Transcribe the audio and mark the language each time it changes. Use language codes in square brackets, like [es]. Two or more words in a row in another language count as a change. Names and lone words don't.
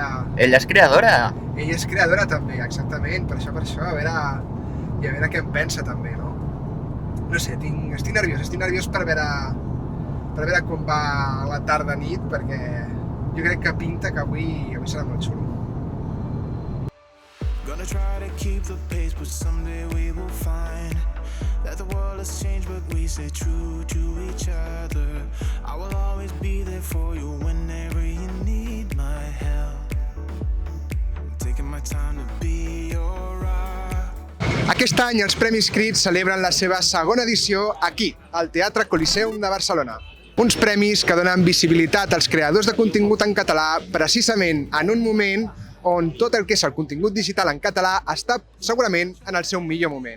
[ca] Ella és creadora? Ella és creadora també, exactament, per això, a veure què en pensa també, no? No sé, estic nerviós per veure com va la tarda-nit, perquè jo crec que pinta que avui serà molt xulo. [en] Gonna try to keep the pace, but someday we will find that the world has changed, but we stay true to each other. I will always be there for you whenever you need my help. I'm taking my time to be your rock. [ca] Aquest any els Premis Crit celebren la seva segona edició aquí, al Teatre Coliseum de Barcelona. Uns premis que donen visibilitat als creadors de contingut en català precisament en un moment on tot el que és el contingut digital en català està segurament en el seu millor moment.